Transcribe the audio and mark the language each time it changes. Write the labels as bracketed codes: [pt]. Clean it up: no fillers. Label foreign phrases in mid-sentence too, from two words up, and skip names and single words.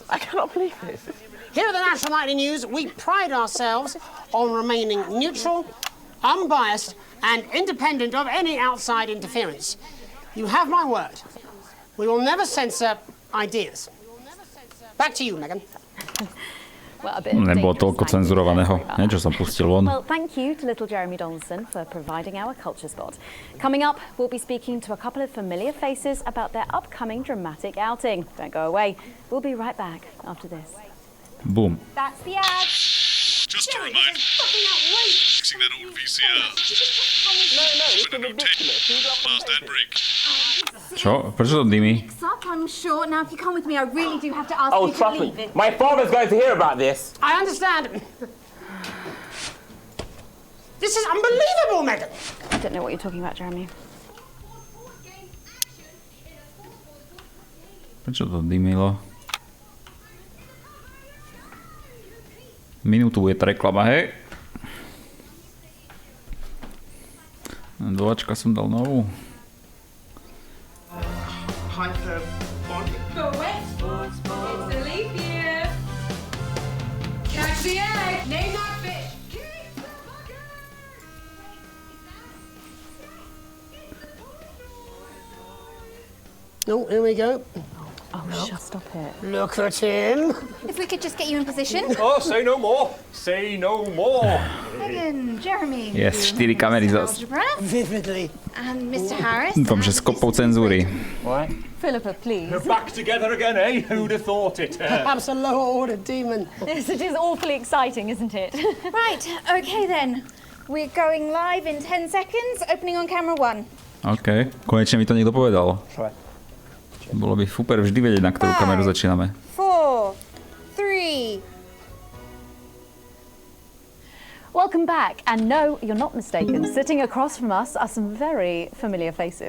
[en] I cannot believe this. Here at the National Nightly News, we pride ourselves on remaining neutral, unbiased, and independent of any outside interference. You have my word. We will never censor ideas. Back to you, Megan. [sk] Nebolo toľko cenzurovaného. Niečo som pustil von. [en] Well, thank you to little Jeremy Donaldson for providing our culture spot. Coming up, we'll be speaking to a couple of familiar faces about their upcoming dramatic outing. Don't go away. We'll be right back after this. Boom. That's the ad. Just a reminder, fixing that old VCR. It's ridiculous. Last ad break. [sk] Čo? Prečo to dymí? [en] I'm sure. Now, if you come with me, I really do have to ask Oh, you to trust leave me. it. My father's going to hear about this. I understand. This is unbelievable, Megan. I don't know what you're talking about, Jeremy. [sk] Prečo to dymilo? Minútu bude reklama, hej? Dvočka som dal novú. [en] Correct. It's a leap year. Catch the egg. Name that fish. Oh, here we go. Oh, stop it. Look at him. If we could just get you in position. Oh, say no more. Say no more. Megan, Jeremy. [sk] Yes, 4 kamery zas. [en] Vividly. And Mr. Harris. [sk] Dúfam, že s kopou cenzúry. [en] What? Philippa, please. We're back together again, eh? Who'd have thought it? Perhaps a lower order demon. Yes, it is awfully exciting, isn't it? Right, okay then. We're going live in 10 seconds, opening on camera 1. [sk] OK, konečne mi to niekto povedal. Bolo by super vždy vedieť, na ktorú kameru začíname. 4, [en] Welcome back. And no, you're not mistaken. Sitting across from us are some very familiar faces.